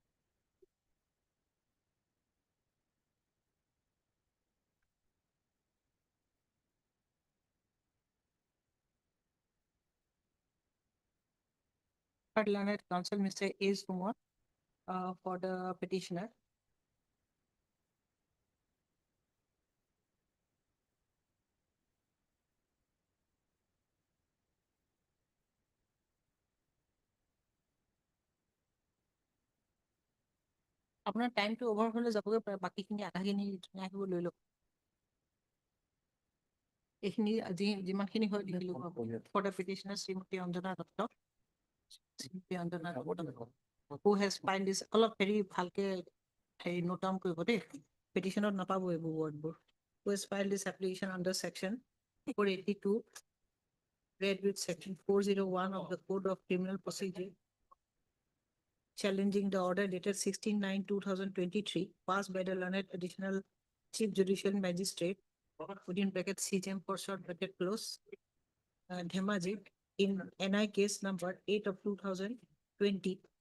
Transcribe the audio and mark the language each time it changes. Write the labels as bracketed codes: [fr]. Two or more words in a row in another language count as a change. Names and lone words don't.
[en] But learned counsel, Mr. A. Kumar, for the petitioner. [as] আপোনাৰ [en] time over [as] হ'লে যাবগৈ পাৰে, বাকীখিনি আধাখিনি আহিব লৈ লওক। এইখিনি আজি যিমানখিনি হয় লিখি ল'ব [en] for the petitioner [as] শ্ৰীমতী অঞ্জনা দত্ত। [en] শ্ৰীমতী অঞ্জনা দত্ত who has filed this, [as] অলপ হেৰি ভালকে হেৰি [en] note down [as] কৰিব দেই, petitionত নাপাব এইবোৰ wordবোৰ। [en] Who has filed this application under section 482 read with section 401 of the Code of Criminal Procedure, challenging the order dated 16/9/2023 passed by the learned additional Chief Judicial Magistrate within bracket CJM for short bracket close Dhemaji in NI case number 8 of 2020,